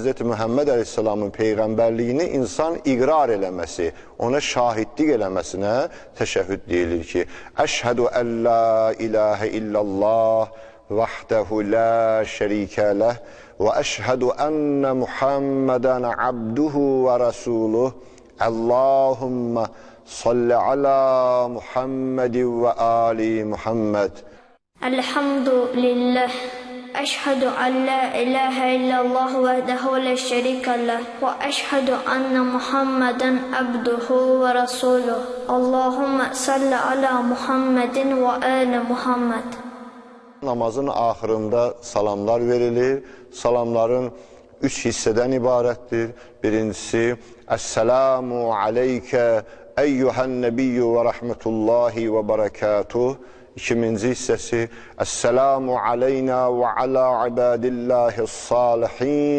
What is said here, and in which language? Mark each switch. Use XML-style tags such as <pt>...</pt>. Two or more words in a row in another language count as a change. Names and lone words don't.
<az>Muhammed Aleyhisselamın Peyğəmbərliyini insan iqrar eləməsi, ona şahidlik eləməsinə təşəhhüd deyilir ki,</az> <ar>أشهد أن لا إله إلا الله وحده لا شريك له وأشهد أن محمدا عبده ورسوله اللهم صل على محمد وآل محمد. الحمد لله. أشهد أن لا إله إلا الله وحده لا شريك له وأشهد أن محمدا عبده ورسوله اللهم صل على محمد وآل محمد.</ar> <az>Namazın axırında salamlar verilir. Salamların 3 hissədən ibarətdir.</az> <ar>Birincisi, السلام عليك أيها النبي ورحمة الله وبركاته.</ar> <az>İkinci hissəsi,</az> <ar>السلام علينا وعلى عباد الله الصالحين.</ar>